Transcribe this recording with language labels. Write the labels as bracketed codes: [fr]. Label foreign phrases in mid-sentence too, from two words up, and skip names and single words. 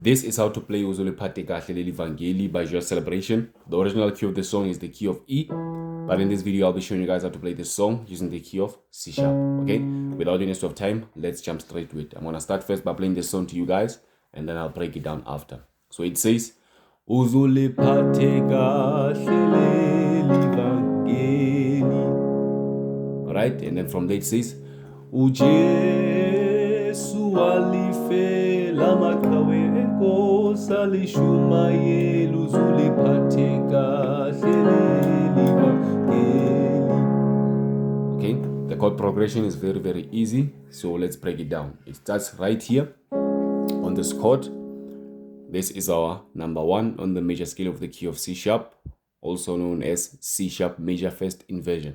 [en] This is how to play [zu] uzuliphathe kahle leli vangeli [en] by Joyous Celebration. The original key of the song is the key of E, but in this video I'll be showing you guys how to play this song using the key of C sharp. Okay, without any waste of time, let's jump straight to it. I'm gonna start first by playing this song to you guys, and then I'll break it down after. So it says [zu] uzuliphathe kahle leli vangeli. [en] Alright, and then from there it says [zu] ujesu alifela makawe enkosa lishumayela uzuliphathe kahle leli vangeli. [en] Okay, the chord progression is very easy, so let's break it down. It starts right here on this chord. This is our number 1 on the major scale of the key of C sharp, also known as C sharp major first inversion.